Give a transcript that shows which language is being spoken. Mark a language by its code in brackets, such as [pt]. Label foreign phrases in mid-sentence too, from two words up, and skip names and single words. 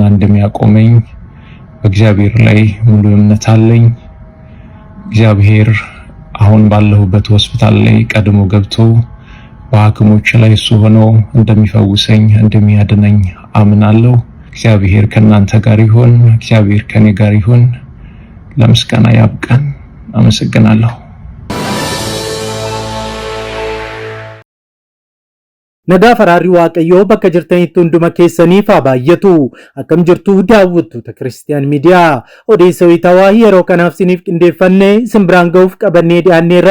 [am] እንደሚያቆመኝ በእግዚአብሔር ላይ ሙሉ እምነት አለኝ። እግዚአብሔር አሁን ባለሁበት ሆስፒታል ላይ ቀድሞ ገብቶ በሐኪሞች ላይ እሱ ሆኖ እንደሚፈውሰኝ እንደሚያድነኝ አምናለሁ። እግዚአብሔር ከናንተ ጋር ይሁን። እግዚአብሔር ከኔ ጋር ይሁን። ለምስጋና ያብቃን። አመሰግናለሁ። [om] Nagaa faraarri waaqayyoo bakka jirtanitti hunduma keessaniif haa baay'atu. Akkam jirtu daawwattoota Kiristiyaan Miidiyaa. Odeessa wayitaawaa yeroo kanaaf isiniif qindeeffannee isin biraan ga'uuf qabannee dhiyaanneerra.